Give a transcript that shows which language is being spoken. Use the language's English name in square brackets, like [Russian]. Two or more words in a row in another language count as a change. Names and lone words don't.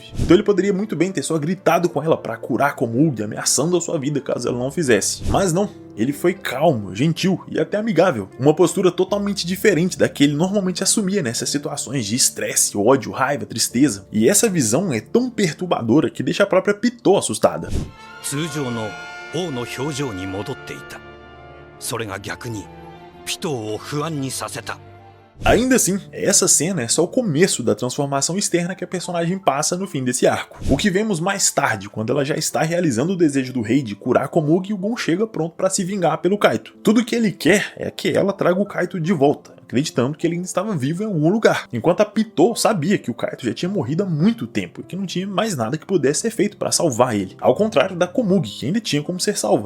[Portuguese] Então ele poderia muito bem ter só gritado com ela para curar Komugi, ameaçando a sua vida caso ela não fizesse. Mas não. Ele foi calmo, gentil e até amigável. Uma postura totalmente diferente da que ele normalmente assumia nessas situações de estresse, ódio, raiva, tristeza. E essa visão é tão perturbadora que deixa a própria Pitou assustada. [Japanese] 通常の王の表情に戻っていた。それが逆にピトーを不安にさせた。 [Portuguese] Ainda assim, essa cena é só o começo da transformação externa que a personagem passa no fim desse arco. O que vemos mais tarde, quando ela já está realizando o desejo do rei de curar Komugi e o Gon chega pronto para se vingar pelo Kaito. Tudo que ele quer é que ela traga o Kaito de volta, acreditando que ele ainda estava vivo em algum lugar, enquanto a Pitou sabia que o Kaito já tinha morrido há muito tempo e que não tinha mais nada que pudesse ser feito para salvar ele, ao contrário da Komugi, que ainda tinha como ser salva.